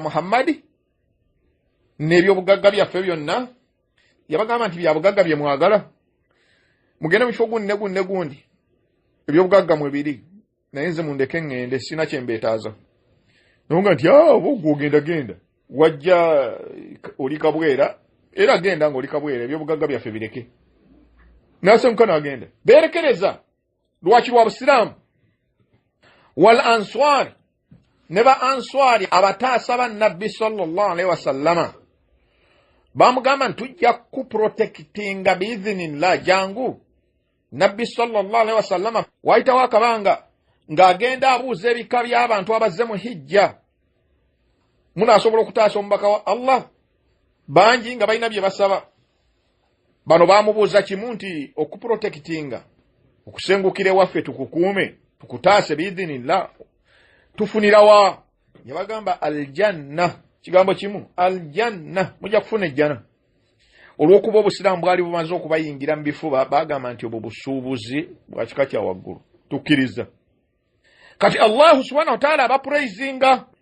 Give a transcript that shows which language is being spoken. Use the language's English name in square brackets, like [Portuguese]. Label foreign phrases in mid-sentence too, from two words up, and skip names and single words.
[Ganda] Muhammadi n'ebyobugagga byaffe byonna yabagamba nti byabugagga bye mwagala mugende mu kifo gundi ebyobugagga mwe biri naye nze mundeke ngende sina kyembeetaaza nonga nti genda wajja oli kabwera era genda ng'oli kabwera ebyobugagga byaffe bireke nasenguka n'agenda beerekereza lwaki lwa busiraamu [Arabic] والأنصار [Ganda] ne ba answari abataasa ba nabbi [Arabic] صلى الله عليه وسلم [Ganda] bamugamba ntujja kuprotectinga biidhinillah jangu nabbi [Arabic] صلى الله عليه وسلم [Ganda] waayitawo akabanga ng'agenda abuuza ebika by'abantu abazze mu hijja munaasobola okutaasa omubaka wa Allah bangi nga balina bye basaba bano bamubuuza kimu nti okuprotectinga okusengukira ewaffe tukukuume tukutaase biidhinillah tufunira wa yabagamba aljanna kigambo kimu aljanna mujja kufuna ejjana olw'okuba obusiraamu bwali bumaze okubayingira mu bifuba bagamba nti obwo busuubuzi bwa kika kya waggulu tukkiriza kati Allahu [Arabic] سبحانه وتعالى [Ganda] abapraisinga